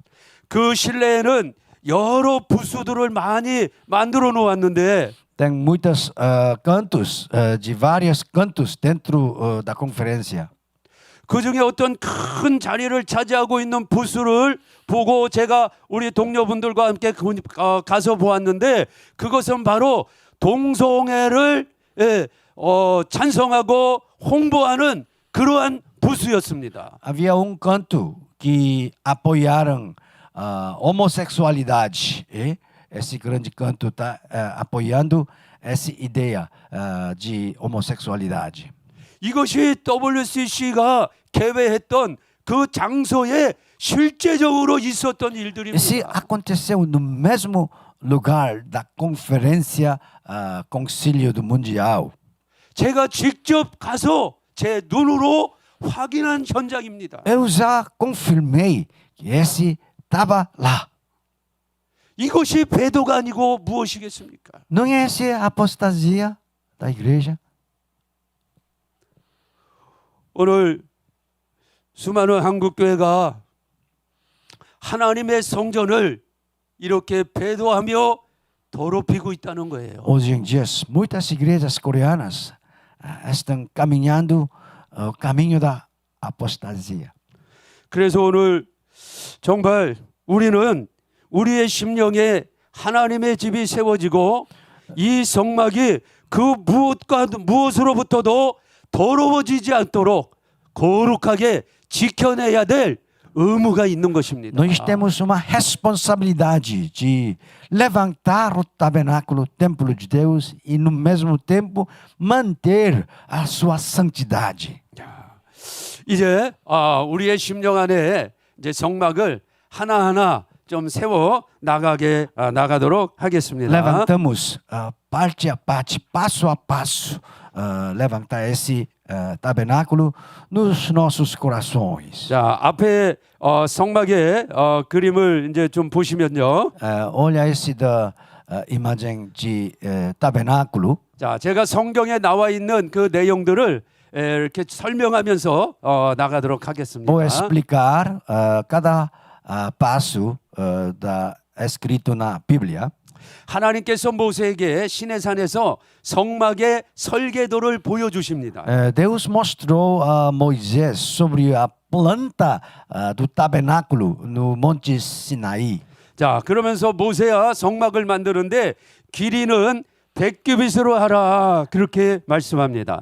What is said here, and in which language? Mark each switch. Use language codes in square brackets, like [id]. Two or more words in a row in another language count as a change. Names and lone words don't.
[ko] 그 실내에는 여러 부수들을 많이 만들어 놓았는데 [pt] Tem muitos cantos, de vários cantos dentro da conferência. [ko] 그 중에 어떤 큰 자리를 차지하고 있는 부수를 보고 제가 우리 동료분들과 함께 가서 보았는데 그것은 바로 동성애를 찬성하고 홍보하는 그러한 부수였습니다. [pt] Havia canto que apoiaram homossexualidade. Esse grande canto está apoiando essa ideia de homossexualidade. [ko] 이것이 WCC가 개회했던 그 장소에 실제적으로 있었던 일들입니다. [pt] Isso aconteceu no mesmo lugar da conferência Concílio do Mundial. [ko] 제가 직접 가서 제 눈으로 확인한 현장입니다. [pt] Eu já confirmei que esse estava lá. [ko] 이것이 배도가 아니고 무엇이겠습니까? [pt] Não é essa a apostasia da igreja? [ko] 오늘 수많은 한국교회가 하나님의 성전을 이렇게 배도하며 더럽히고 있다는 거예요. [pt] Hoje em dia, muitas igrejas coreanas estão caminhando o caminho da apostasia. [ko] 그래서 오늘 정말 우리는 우리의 심령에 하나님의 집이 세워지고 이 성막이 그 무엇으로부터도 더러워지지 않도록 거룩하게 지켜내야 될 의무가 있는 것입니다. [pt] Nós temos uma responsabilidade de levantar o tabernáculo, o templo de Deus, e no mesmo tempo manter a sua santidade. [ko] 이제 우리의 심령 안에 이제 성막을 하나하나 좀 세워 나가도록 하겠습니다. [pt] Levantamos parte a parte, passo a passo, levantar esse tabernáculo nos nossos corações. [ko] 자, 앞에 성막의 그림을 이제 좀 보시면요. [pt] Olha esse da imagem de tabernáculo. [ko] 자, 제가 성경에 나와 있는 그 내용들을 이렇게 설명하면서 나가도록 하겠습니다. [pt] Vou explicar cada passo da escrito na Bíblia. [ko] 하나님께서 모세에게 시내산에서 성막의 설계도를 보여주십니다. [pt] Deus mostrou a Moisés sobre a planta do tabernáculo no Monte Sinaí. [ko] 자, 그러면서 모세야 성막을 만드는데 길이는 100규빗으로 하라 그렇게 말씀합니다.